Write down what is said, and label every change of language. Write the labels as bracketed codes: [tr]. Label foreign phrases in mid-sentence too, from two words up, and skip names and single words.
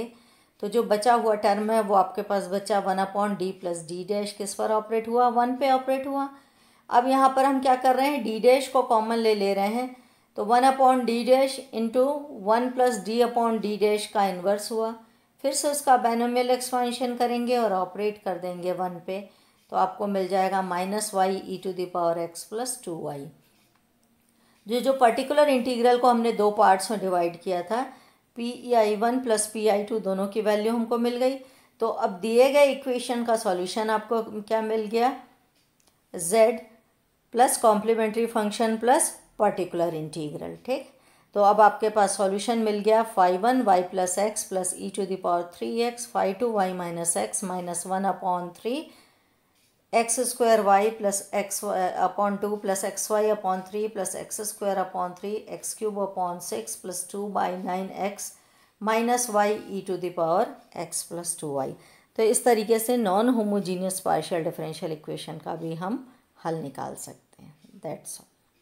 [hi] तो जो बचा हुआ टर्म है वो आपके पास बचा 1/d + d डैश किस पर ऑपरेट हुआ, 1 पे ऑपरेट हुआ। अब यहाँ पर हम क्या कर रहे हैं, d डैश को कॉमन ले रहे हैं, तो 1/d डैश इंटू 1 + d/d डैश का इन्वर्स हुआ। फिर से उसका [en] binomial expansion [hi] करेंगे और ऑपरेट कर देंगे 1 पे, तो आपको मिल जाएगा -y e⁻x + 2y। जो [en] particular integral [hi] को हमने दो पार्ट्स में डिवाइड किया था, pi1 + pi2 दोनों की वैल्यू हमको मिल गई। तो अब दिए गए इक्वेशन का सॉल्यूशन आपको क्या मिल गया, z [en] plus complementary function plus particular integral, [hi] ठीक। तो अब आपके पास सॉल्यूशन मिल गया phi 1 y + x + e⁻3x phi 2 y - x -1/3 x² y + x/2 + xy/3 + x² x³ 6 + 2/9x -y e⁻x + 2y। तो इस तरीके से [en] non homogeneous partial differential equation [hi] का भी हम हल निकाल सकते हैं। [en] that's all.